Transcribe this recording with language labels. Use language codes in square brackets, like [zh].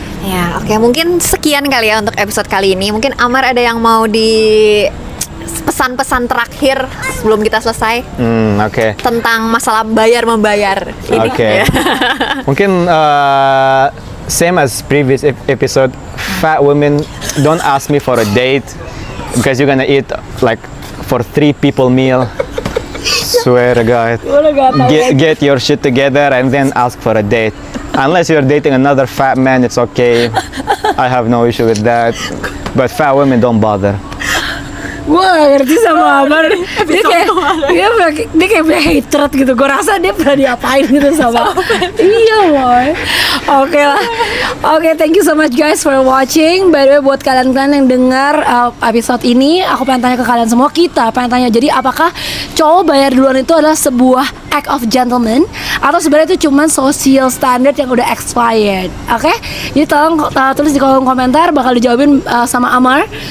[id] Ya, oke, mungkin sekian kali ya untuk episode kali ini. Mungkin Amar ada yang mau di pesan-pesan terakhir sebelum kita selesai Oke. tentang masalah bayar-membayar ini. Oke. Ya. [en] Mungkin same as previous episode, fat women, don't ask me for a date because you're gonna eat like for 3 people meal. Swear to God. [id] Udah gak tau. [en] Get your shit together and then ask for a date. Unless you're dating another fat man, it's okay. I have no issue with that. But fat women don't bother. [id] Gue gak ngerti sama Amar. Dia kayak punya hatred gitu. Gue rasa dia pernah diapain gitu sama. Iya boy. Oke lah. Oke, [en] thank you so much guys for watching. By the way, [id] buat kalian-kalian yang dengar episode ini, aku pengen tanya ke kalian semua, kita pengen tanya, jadi apakah cowok bayar duluan itu adalah sebuah [en] act of gentleman [id] atau sebenarnya itu cuman [en] social standard [id] yang udah expired. Oke? Jadi tolong tulis di kolom komentar, bakal dijawabin sama Amar.